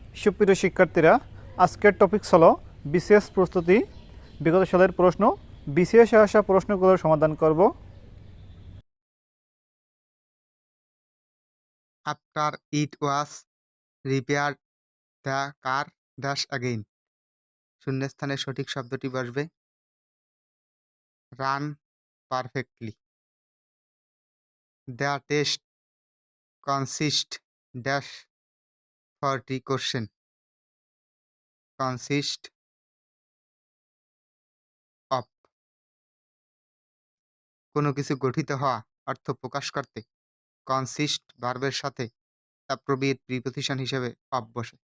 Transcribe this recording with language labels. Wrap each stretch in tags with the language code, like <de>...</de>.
<bn>সুপ্রিয় শিক্ষার্থীরা, আজকের টপিকস হলো বিসিএস প্রস্তুতি। বিগত সালের প্রশ্ন, বিসিএস আসা প্রশ্নগুলোর সমাধান করব।</bn> <en>After it was repaired, the car dash again.</en> <bn>শূন্যস্থানে সঠিক শব্দটি বসবে</bn> <en>Run perfectly. The test consist dash 40 question. Consist of</en> <bn>কোনো কিছু গঠিত হওয়া অর্থ প্রকাশ করতে কনসিস্ট ভার্বের সাথে অ্যাপ্রোপ্রিয়েট প্রিপোজিশন হিসেবে অফ বসে।</bn>